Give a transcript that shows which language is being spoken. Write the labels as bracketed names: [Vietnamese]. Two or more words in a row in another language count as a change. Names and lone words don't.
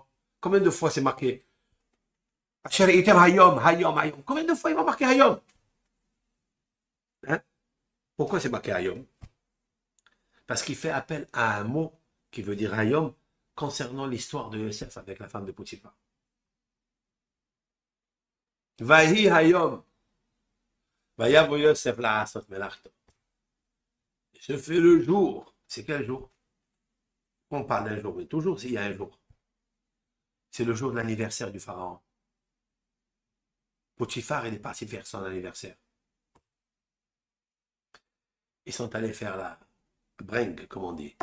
[French] Combien de fois c'est marqué? [Hebrew] היום, היום, היום. [French] Combien de fois il va marquer Hayom? Hein? Pourquoi c'est marqué Hayom? Parce qu'il fait appel à un mot qui veut dire Hayom concernant l'histoire de Yosef avec la femme de Poutifar. [Hebrew] ויהי היום. ויבא יוסף לעשות מלאכתו. [French] Ce fait le jour. C'est quel jour? On parle d'un jour, mais toujours s'il y a un jour. C'est le jour de l'anniversaire du pharaon. Potiphar, il est parti faire son anniversaire. Ils sont allés faire la bringue, comme on dit.